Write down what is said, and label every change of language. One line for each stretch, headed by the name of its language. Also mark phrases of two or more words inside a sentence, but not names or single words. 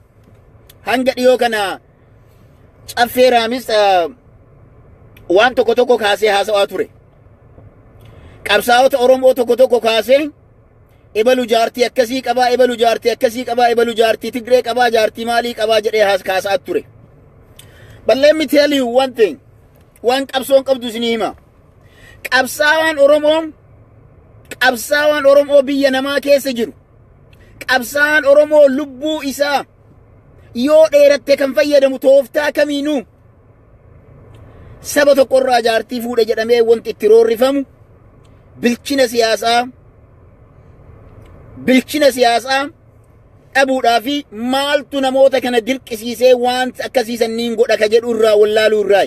Oromo: Hanga dhiyoo kana caffeeraamis waan tokko kaasee haasa'aa ture. Qabsaa'ota Oromoo tokko kaasee ebalu jaartii akkasii qabaa, ebalu jaartii akkasii qabaa, ebalu jaartii Tigree qabaa, jaartii maalii qabaa jedhee haasa'aa ture.
English: But let me tell you one thing.
Oromo: Waan qabsoon qabdu isinii hima. Qabsaawaan Oromoo biyya namaa keessa jiru. Qabsaawaan Oromoo lubbuu isaa yoo dheeratte kan fayyadamu tooftaa kamiinuu saba tokkorraa jaartii fuudhe jedhamee wanti itti roorrifamu bilchina siyaasaa dhabuudhaa fi maaltu namoota kana dirqisiisee waan akkasiisan niin godha ka jedhu irraa wallaaluu irraayi.